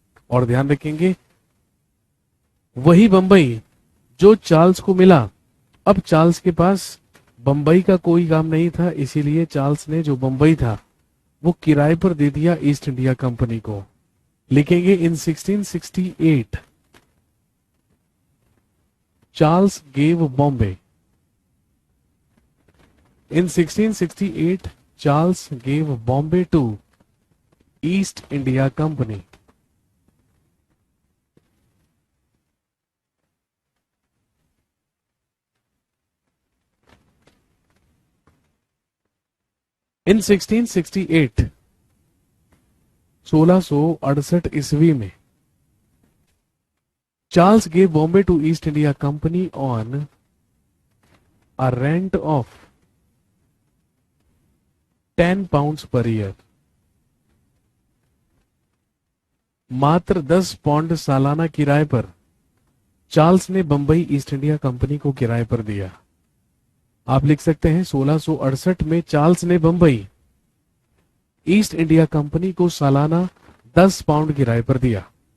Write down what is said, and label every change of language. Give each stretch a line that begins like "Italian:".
Hindi: और ध्यान रखेंगे वही बंबई जो चार्ल्स को मिला, अब चार्ल्स के पास बंबई का कोई काम नहीं था, इसीलिए चार्ल्स ने जो बंबई था वो किराए पर दे दिया ईस्ट इंडिया कंपनी को। लिखेंगे
English: In 1668 Charles gave Bombay. In 1668, Charles gave Bombay to East India Company. In 1668,
Hindi: 1668 ईस्वी में
English: Charles gave Bombay to East India Company on a rent of 10 pounds per year।
Hindi: मात्र 10 पौंड सालाना किराए पर चार्ल्स ने बंबई ईस्ट इंडिया कंपनी को किराए पर दिया। आप लिख सकते हैं 1668 में चार्ल्स ने बंबई ईस्ट इंडिया कंपनी को सालाना 10 पाउंड किराए पर दिया।